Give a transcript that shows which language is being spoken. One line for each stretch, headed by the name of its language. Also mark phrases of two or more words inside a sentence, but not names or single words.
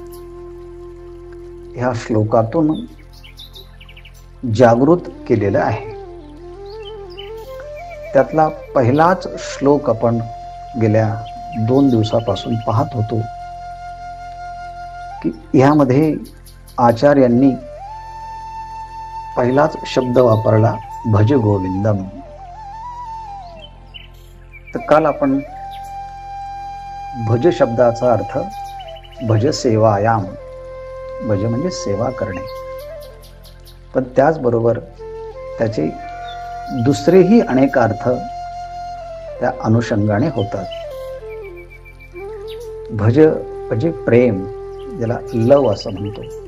Marathi: ह्या श्लोकातून जागृत केलेलं आहे। त्यातला पहिलाच श्लोक आपण गेल्या 2 दिवसापासून पाहत होतो की ह्यामध्ये आचार्यांनी पहिलाच शब्द वापरला
Sanskrit: भज गोविंदम.
Marathi: तर काल आपण भज शब्दाचा अर्थ
Sanskrit: भज सेवायाम,
Marathi: भज म्हणजे सेवा करणे, पण त्याचबरोबर त्याचे दुसरेही अनेक अर्थ त्या अनुषंगाने होतात. भज म्हणजे प्रेम, ज्याला लव असं म्हणतो.